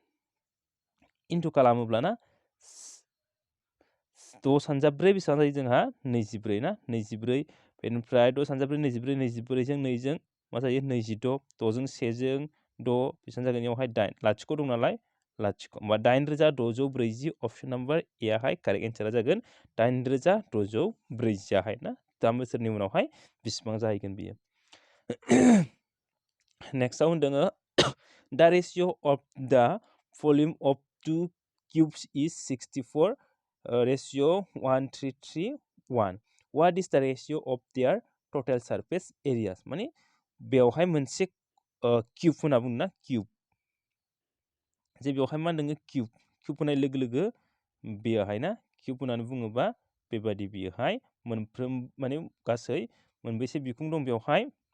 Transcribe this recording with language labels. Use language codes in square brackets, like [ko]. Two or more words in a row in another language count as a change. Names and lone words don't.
[brx] इन्टु खालामोब्ला ना 6 सानजाब 4 बेसेबां जायो जोंहा 24 ना 24 बेनिफ्राय 6 सानजाब 4 24 24 जों 2 जों मा जायो 26 6 जों 1 जों 6 बेसेबां जागोन बेवहाय 8 लाथिख' दं नालाय लाथिख' होमबा 8640 [en] option number A [brx] आहाय [en] correct answer [brx] जागोन 8640 आहाय ना 3 बोसोरनि उनावहाय बेसेबां जाहैगोन बियो नेक्स्टआव होनदों [en] the ratio of the volume of two cubes is 64 ratio 1331 what is the ratio of their total surface areas [brx] माने बेवहाय मोनसे क्यूब होनना बुङो ना क्यूब जे बेवहाय मा होनदों क्यूब होनाय लोगो लोगो बेयावहाय ना क्यूब होननानै बुङोबा बेबादि बियोहाय मोनफ्रोम माने गासै मोनबेसे बिखुं दं बेवहाय